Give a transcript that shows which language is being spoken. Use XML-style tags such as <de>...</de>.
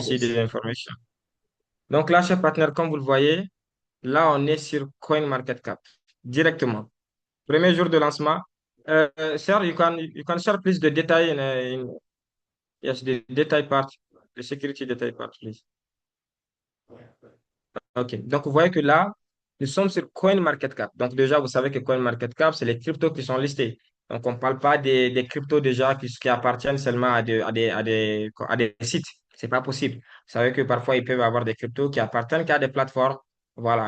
<en>see the information.</en> <fr>Donc là, chers partenaires, comme vous le voyez, Là, on est sur CoinMarketCap directement. Premier jour de lancement.</fr> <en>Sir, you can share please the detail yes, the detail part, the security detail part, please.</en> <fr>OK. Donc, vous voyez que là, nous sommes sur CoinMarketCap. Donc, déjà, vous savez que CoinMarketCap, c'est les cryptos qui sont listés. Donc, on ne parle pas des cryptos déjà qui appartiennent seulement à des sites. C'est pas possible. Vous savez que parfois, ils peuvent avoir des cryptos qui appartiennent qu'à des plateformes. Voilà.</fr>